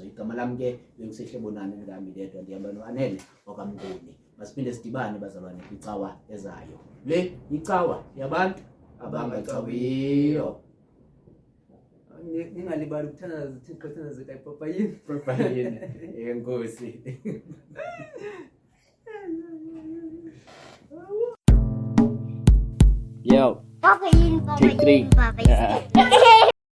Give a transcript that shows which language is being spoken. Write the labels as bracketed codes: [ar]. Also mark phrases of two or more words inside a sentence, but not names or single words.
[xh] Igama lam ke benguSehlebonani ngami ndedwa, ndihamba noAnele wakamnguni. Masiphinde sidibane bazalwane kwicawa ezayo. Le icawa yabantu abangacawiyo. Ningalibali ukuthandaza uThixo, thandazeka ipapayini. Propayini enkosi. Yo, Papa Yin, Papa [en] Take three. [xh] Yin, Papa Yin.